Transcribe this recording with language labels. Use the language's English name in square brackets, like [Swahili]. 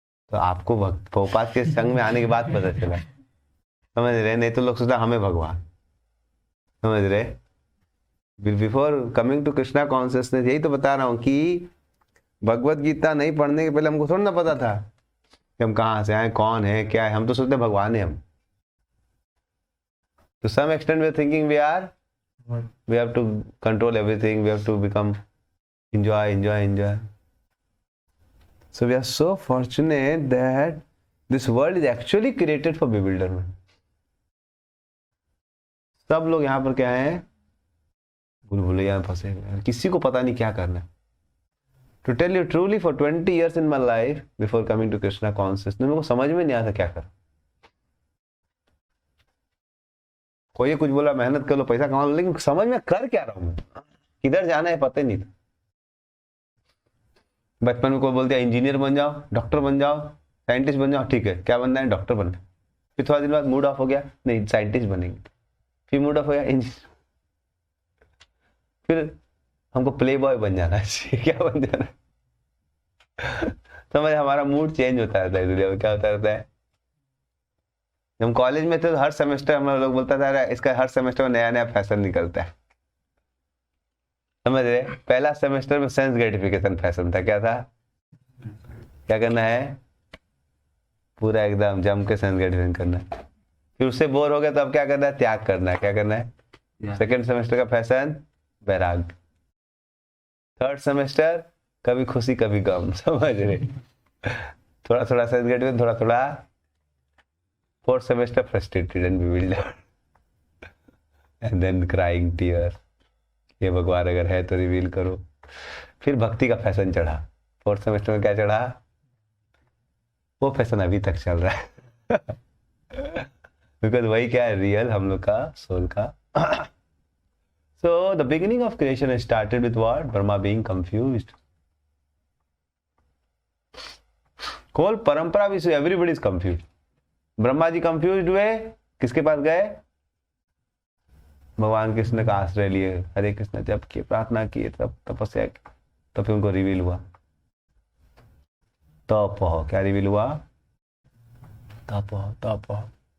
[Hindi] तो आपको भोपाल के संग में आने के बाद पता चला. समझ रहे? नहीं तो लोग सोचते हमें भगवान. समझ रहे? [English] before coming to Krishna consciousness, [Hindi] यही तो बता रहा हूं कि भगवत गीता नहीं पढ़ने के पहले हमको थोड़ा ना पता था कि हम कहाँ से आए, कौन है, क्या है. हम तो सोचते भगवान है हम. [English] To some extent we are thinking we have to control everything, we have to become enjoy. So we are so fortunate that this world is actually created for bewilderment. [Hindi] सब लोग यहाँ पर क्या है, भूल-भुलैया में फंसे हुए हैं. किसी को पता नहीं क्या करना है. [English] To tell you truly, for 20 years in my life before coming to Krishna consciousness, [Hindi] मेरे को समझ में नहीं आता क्या कर. कोई कुछ बोला मेहनत कर लो, पैसा कमा लो, लेकिन समझ में कर क्या रहा हूं मैं, किधर जाना है पता ही नहीं था. बचपन में कोई बोल दिया इंजीनियर बन जाओ, डॉक्टर बन जाओ, साइंटिस्ट बन जाओ. ठीक है, क्या बनना है, डॉक्टर बनना है. फिर थोड़ा दिन बाद मूड ऑफ हो गया, नहीं साइंटिस्ट बनेंगे. फिर मूड ऑफ हो गया, इंजीनियर. फिर हमको प्ले बॉय बन जाना है. क्या बन जाना है. समझ, हमारा मूड चेंज होता रहता है दुनिया में. क्या होता रहता है. हम कॉलेज में थे तो हर सेमेस्टर हम लोग बोलता था इसका हर सेमेस्टर में नया नया फैशन निकलता है. समझ रहे? पहला सेमेस्टर में सेंस ग्रेटिफिकेशन फैशन था. क्या था, क्या करना है, पूरा एकदम जम के सेंस ग्रेटिफिकेशन करना है. फिर उससे बोर हो गया तो अब क्या करना है, त्याग करना है. क्या करना है, सेकेंड सेमेस्टर का फैशन वैराग. थर्ड सेमेस्टर कभी खुशी कभी गम. समझ रहे? थोड़ा थोड़ा सेंस ग्रेटिफिकेशन, थोड़ा थोड़ा. [English] Fourth semester frustrated and bewildered. And then crying tears. [Hindi] ये भगवान अगर है तो रिवील करो. फिर भक्ति का फैशन चढ़ा. फोर्थ सेमेस्टर में क्या चढ़ा, वो फैशन अभी तक चल रहा है. बिकॉज वही क्या है, रियल हम लोग का सोल का. [English] So the beginning of creation started with what? Brahma being confused. Whole [Hindi] परंपरा विश्व, [English] everybody is confused. [Hindi] Brahma ji confuse हुए, किसके पास गए, भगवान कृष्ण का आश्रय लिए, हरे कृष्ण जप किए, प्रार्थना किए, तब तपस्या की, तब फिर उनको रिवील हुआ. तप, क्या रिवील हुआ, तप.